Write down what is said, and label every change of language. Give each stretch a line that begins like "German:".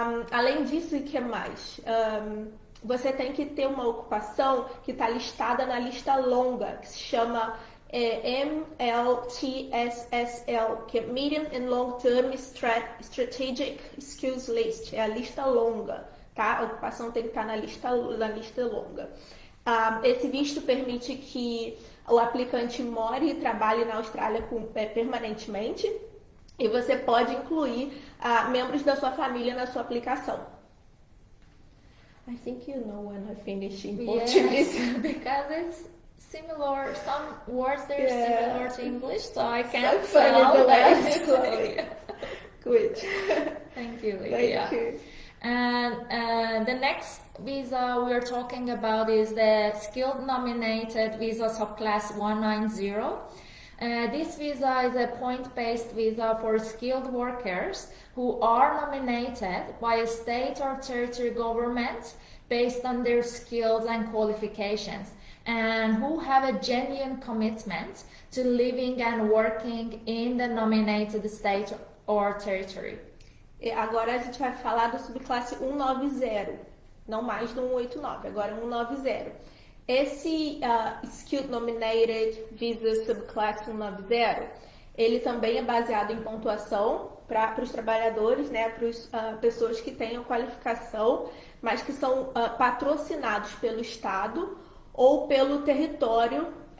Portuguese: Além disso, o que mais? Você tem que ter uma ocupação que está listada na lista longa, que se chama MLTSSL, que é Medium and Long Term Strategic Skills List, é a lista longa, tá? A ocupação tem que estar na lista longa. Esse visto permite que o aplicante more e trabalhe na Austrália permanentemente, e você pode incluir membros da sua família na sua aplicação.
English: I think you know when I finish in Portuguese. Yes, because it's similar, some words they're similar to English, so I can't spell that. Good. Thank you, Livia. Thank you. And the next visa we are talking about is the skilled nominated visa subclass 190. This visa is a point-based visa for skilled workers who are nominated by a state or territory government based on their skills and qualifications, and who have a genuine commitment to living and working in the nominated state or territory.
Portuguese: E agora a gente vai falar do subclasse 190, não mais do 189, agora 190. Esse Skilled Nominated Visa Subclass 190, ele também é baseado em pontuação para os trabalhadores, né, para as pessoas que tenham qualificação, mas que são patrocinados pelo Estado ou pelo território.